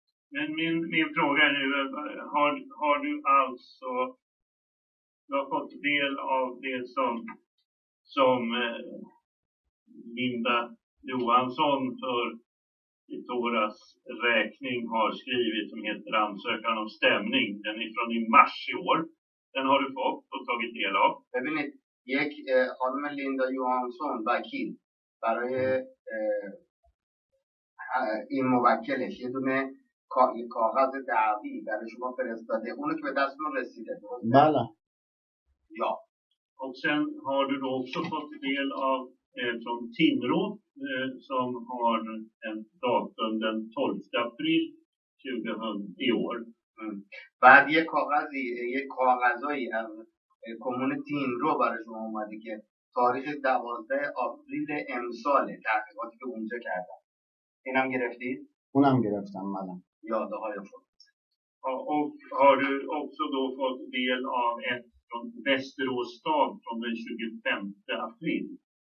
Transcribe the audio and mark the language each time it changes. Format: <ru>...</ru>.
<sv>Men min fråga är nu, har du alltså du har fått del av det som Linda Johansson för Itoras räkning har skrivit som heter ansökan om stämning. Den är från i mars i år. Den har du fått och tagit del av.</sv> <fa>ببینید یک خانم لیندا یوهانسون وکیل برای این موکلش یه دونه کاغذ دعوی برای شما فرستاده اونو که به دستتون رسیده درسته؟ بله.</fa> <sv>Ja. Och sen har du då också fått del av från Timrå som har en datum den 12 april 2000 i år.</sv> <fa>بعد یه کاغذایی از کمون تیمرو برای شما اومده که تاریخ 12 آوریل امساله تحقیقاتی که اونجا کردم. اینم گرفتید؟ اونم گرفتم بله. یاده های خود.</fa> <sv>Och har du också då fått del av ett från Västerås stad från den 25 april?</sv>